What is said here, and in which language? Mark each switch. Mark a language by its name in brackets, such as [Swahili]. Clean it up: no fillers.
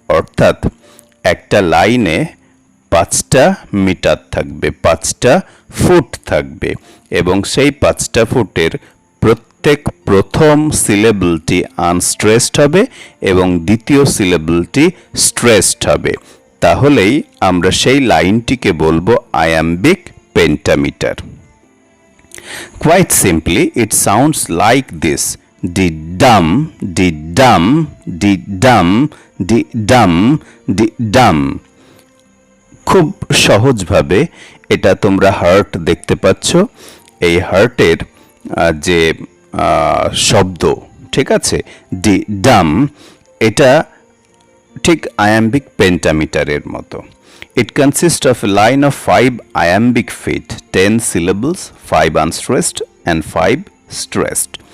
[Bangla] অর্থাৎ একটা লাইনে 5টা মিটার থাকবে, 5টা ফুট থাকবে, এবং সেই 5টা ফুটের প্রত্যেক প্রথম সিলেবলটি আনস্ট্রেসড হবে এবং দ্বিতীয় সিলেবলটি স্ট্রেসড হবে। তাহলেই আমরা সেই লাইনটিকে বলবো iambic pentameter. [English] Quite simply, it sounds like this: di dum, di dum, di dum, di dum, di dum. [Bangla] খুব সহজভাবে এটা তোমরা হার্ট দেখতে পাচ্ছ। এই হার্টের যে শব্দ, ঠিক আছে, ডি ডাম, এটা ঠিক আয়াম্বিক পেন্টামিটারের মতো। [English] It consists of a line of 5 iambic feet, 10 syllables, 5 unstressed and 5 stressed.